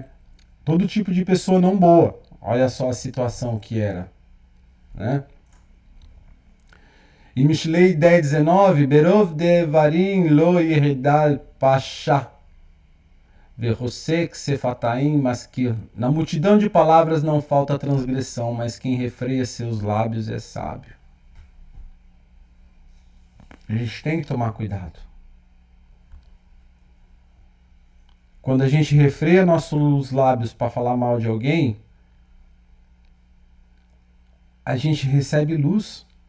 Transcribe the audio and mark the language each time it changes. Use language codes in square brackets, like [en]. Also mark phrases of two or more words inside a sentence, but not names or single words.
[pt] Todo tipo de pessoa não boa. Olha só a situação que era, né? [he] Em Mishlei 10:19, ברוב דברים לא יחדל פשע וחושך שפתיים משכיל. [pt] Na multidão de palavras não falta transgressão, mas quem refreia seus lábios é sábio. A gente tem que tomar cuidado. quando a gente refreia nossos lábios para falar mal de alguém, a gente recebe luz.